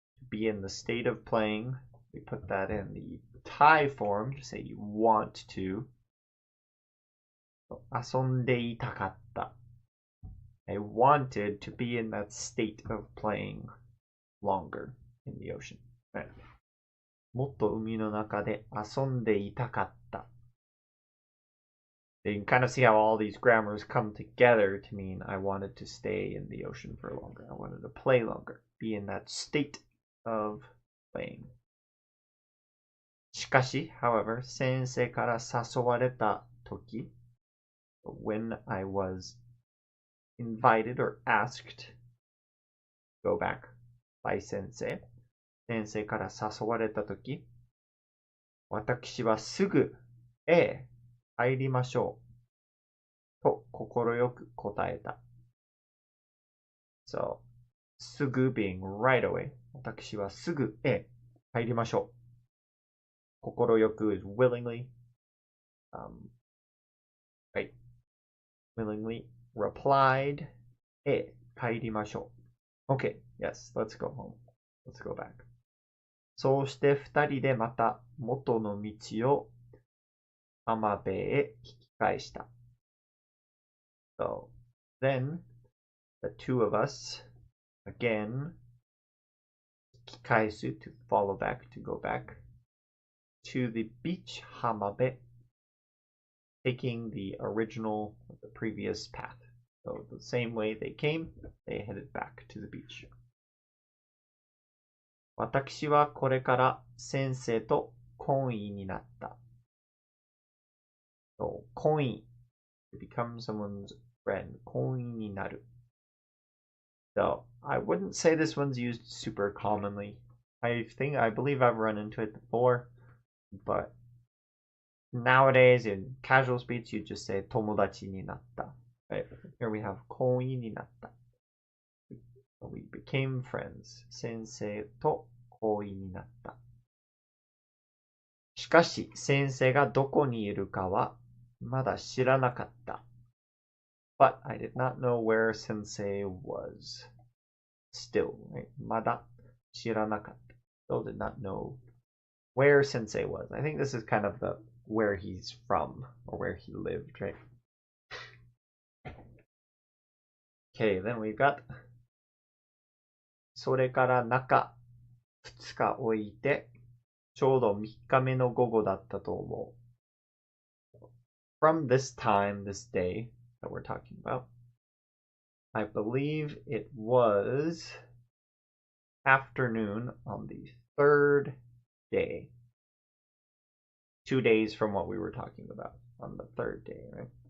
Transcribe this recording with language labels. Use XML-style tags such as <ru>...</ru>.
<en>Be in the state of playing. We put that in the tie form to say you want to.</en> <ja>遊んでいたかった。</ja> <en>I wanted to be in that state of playing longer in the ocean. Right.</en> <ja>もっと海の中で遊んでいたかった。</ja> <en>You can kind of see how all these grammars come together to mean I wanted to stay in the ocean for longer. I wanted to play longer, be in that state of playing.</en> <ja>しかし,</ja> <en>however,</en> <ja>先生から誘われたとき,</ja> <en>when I was invited or asked to go back by</en> <ja>先生, 先生から誘われたとき, 私はすぐ、入りましょう。と心よく答えた。</ja> <en>So, すぐ being right away.</en> <ja>私はすぐ、入りましょう。</ja> <en>心よく is willingly. Right. Willingly replied,</en> <ja>入りましょう。</ja> <en>Okay, yes, let's go home. Let's go back.</en> <ja>そうして二人でまた元の道を浜辺へ引き返した。</ja> <en>So, then, the two of us, again, 引き返す to follow back, to go back, to the beach 浜辺, taking the original, the previous path. So, the same way they came, they headed back to the beach.</en> <ja>私はこれから先生と懇意になった。</ja> <en>So, 懇意 to become someone's friend.</en> <ja>懇意になる.</ja> <en>So, I wouldn't say this one's used super commonly. I believe I've run into it before, but nowadays in casual speech, you just say</en> <ja>友達になった.</ja> <en>Right? Here we have 懇意になった. We became friends.</en> <ja>先生と懇意になった。しかし、先生がどこにいるかはまだ知らなかった。</ja> <en>But I did not know where Sensei was. Still, right?</en> <ja>まだ知らなかった。</ja> <en>Still did not know where Sensei was. I think this is kind of the where he's from or where he lived, right? Okay, then we've got</en> <ja>それから中2日置いてちょうど3日目の午後だったと思う。</ja> <en>From this time, this day that we're talking about, I believe it was afternoon on the third day. 2 days from what we were talking about on the third day, right?</en>